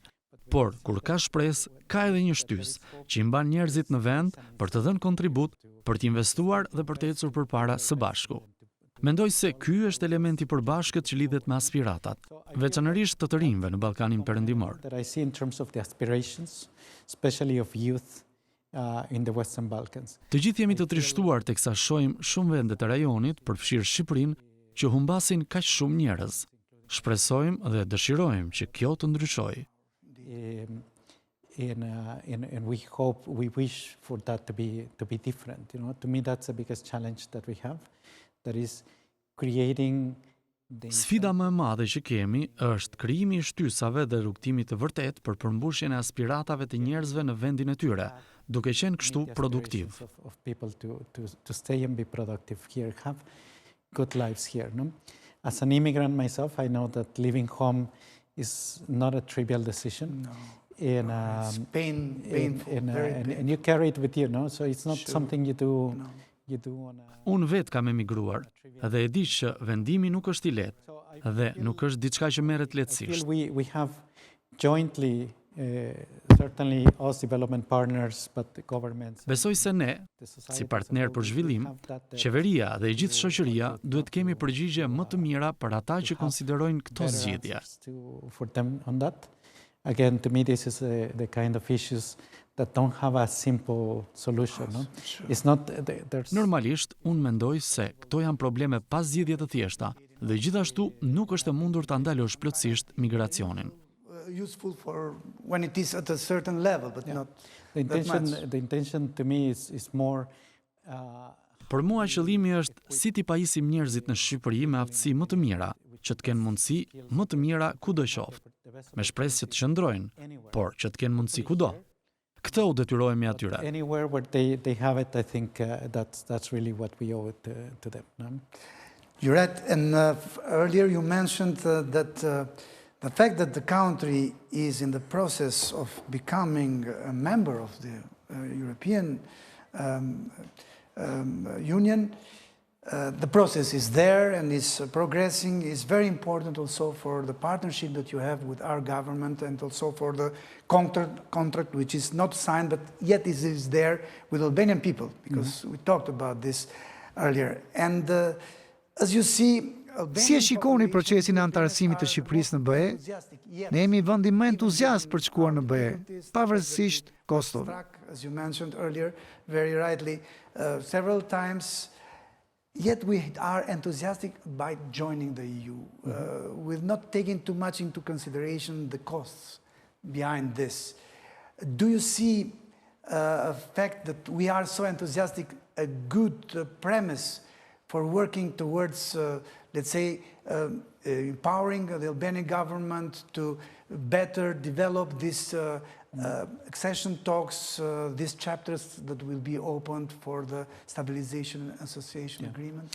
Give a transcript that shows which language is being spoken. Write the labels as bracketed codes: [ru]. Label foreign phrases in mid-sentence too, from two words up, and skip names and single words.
[sq] Por, kur ka shpresë, ka edhe një shtys, që i mban njerëzit në vend për të dhënë kontribut, për të investuar dhe për të ecur përpara së bashku. Mendoj se ky është elementi i përbashkët që lidhet me aspiratat, veçanërisht të rinjve në Ballkanin perëndimor. [en] That I see in terms of the aspirations, especially of youth in the Western Balkans. [sq] Të gjithë jemi të trishtuar teksa shohim shumë vende të rajonit, përfshirë Shqipërinë, që humbasin kaq shumë njerëz. Shpresojmë dhe dëshirojmë që kjo të ndryshojë. [en] And we wish for that to be different. You know, to me, that's the biggest challenge that we have. That is creating [sq] Sfida më e madhe që kemi është krijimi i shtysave dhe rrugtimi të vërtet për përmbushjen e aspiratave të njerëzve në vendin e tyre, duke qenë kështu produktiv. [en] Of people to stay and be productive here, have good lives here. No? As an immigrant myself, I know that leaving home is not a trivial decision. No. It's painful, very painful. And you carry it with you, no? So it's not something you do. No. [sq] Unë vetë kam emigruar dhe e di që vendimi nuk është i lehtë dhe nuk është diçka që merret lehtësisht. [en] We have jointly certainly us development partners but the governments. [sq] Besoj se ne, si partner për zhvillim, qeveria dhe e gjithë shoqëria duhet kemi përgjigje më të mira për ata që konsiderojnë këto zgjidhje. [en] For them on that. Again, to me this is the kind of issues that don't have a simple solution. No? It's not there's... [sq] Normalisht, unë mendoj se këto janë probleme pa zgjidhje të thjeshta dhe gjithashtu nuk është e mundur ta ndalosh plotësisht migracionin. [en] Useful for when it is at a certain level, but not the intention to me is more [sq] Për mua qëllimi është si t'i pajisim njerëzit në Shqipëri me aftësi më të mira, që të kenë mundësi më të mira kudo qoftë, me shpresë që të qëndrojnë, por që të kenë mundësi kudo. Këtë u detyrohemi atyre. [en] Anywhere where they have it, I think that's really what we owe it to them. No? You're right, and earlier you mentioned that the fact that the country is in the process of becoming a member of the European Union, the process is there and is progressing, is very important also for the partnership that you have with our government and also for the contract which is not signed but yet is there with Albanian people, because we talked about this earlier. And as you see, [sq] si e shikoni procesin e antarësimit të Shqipërisë në BE? Ne jemi vendi më entuziast për të shkuar në BE, pavarësisht kostove. [en] As you mentioned earlier, very rightly, several times, yet we are enthusiastic by joining the EU, with not taking too much into consideration the costs behind this. Do you see a fact that we are so enthusiastic, a good premise for working towards, let's say, empowering the Albanian government to better develop this accession talks, these chapters that will be opened for the Stabilization and Association Agreement?